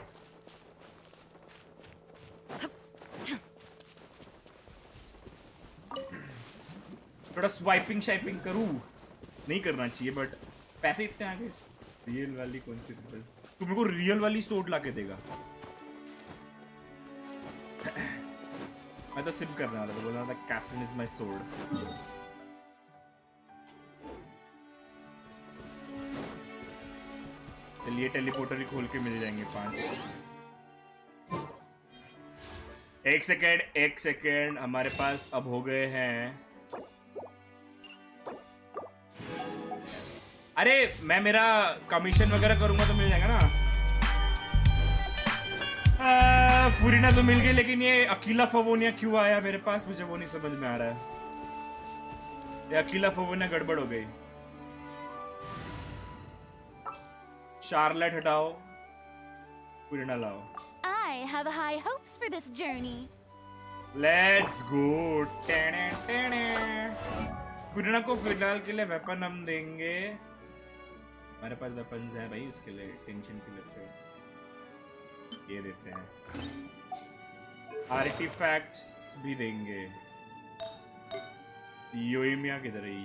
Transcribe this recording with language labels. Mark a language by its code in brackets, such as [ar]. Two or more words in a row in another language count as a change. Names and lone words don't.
[hi] थोड़ा स्वाइपिंग शाइपिंग करूं, नहीं करना चाहिए बट पैसे इतने आ गए। रियल वाली कौन सी रियल? तू मेरे को रियल वाली सोड लाके देगा? मैं तो सिम करने वाला था, बोल रहा था कैस्टन [en] is my sword. [hi] चलिए टेलीपोर्टर ही खोल के मिल जाएंगे 5। एक सेकेंड, हमारे पास अब हो गए हैं। अरे मैं मेरा कमीशन वगैरह करूंगा तो मिल जाएगा ना। फुरीना तो मिल गई, लेकिन ये अकेला फवोनिया क्यों आया मेरे पास, मुझे वो नहीं समझ में आ रहा है। ये अकेला फवोनिया गड़बड़ हो गई। शार्लेट हटाओ, फुरीना लाओ। [en] I have high hopes for this journey. Let's go. [hi] फुरीना को फिलहाल के लिए वेपन हम देंगे। हमारे पास वेपन है भाई, उसके लिए टेंशन क्यों लेते हैं। ये देते हैं, आर्टिफैक्ट्स भी देंगे। योइमिया किधर है?